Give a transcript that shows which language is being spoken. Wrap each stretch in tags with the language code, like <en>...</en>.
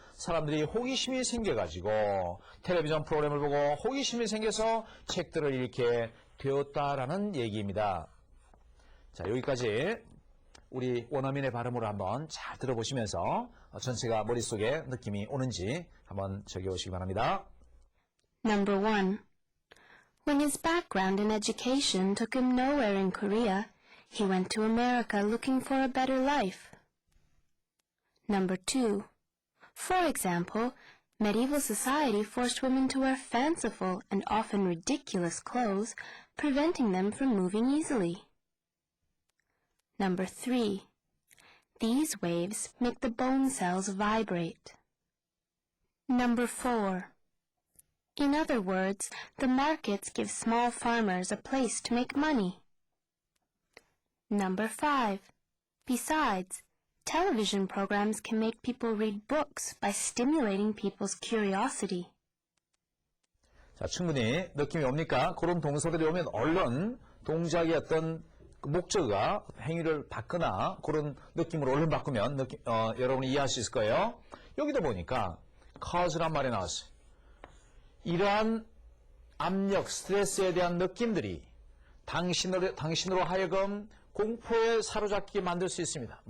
<ko>사람들이 호기심이 생겨가지고 텔레비전 프로그램을 보고 호기심이 생겨서 책들을 읽게 되었다라는 얘기입니다. 자, 여기까지 우리 원어민의 발음으로 한번 잘 들어보시면서 전체가 머릿속에 느낌이 오는지 한번 적어보시기 바랍니다.</ko> <en>Number 1. When his background in education took him nowhere in Korea, he went to America looking for a better life. Number 2. For example, medieval society forced women to wear fanciful and often ridiculous clothes, preventing them from moving easily. Number 3. These waves make the bone cells vibrate. Number 4. In other words, the markets give small farmers a place to make money. Number 5. Besides, television programs can make people read books by stimulating people's curiosity.</en> <ko>자, 충분히 느낌이 옵니까? 그런 동사들이 오면 얼른 동작의 어떤 목적어가 행위를 바꾸나 그런 느낌으로 얼른 바꾸면 여러분이 이해할 수 있을 거예요. 여기도 보니까 cause란 말이 나왔어요. 이러한 압력, 스트레스에 대한 느낌들이 당신으로 하여금 공포에 사로잡히게 만들 수 있습니다.</ko>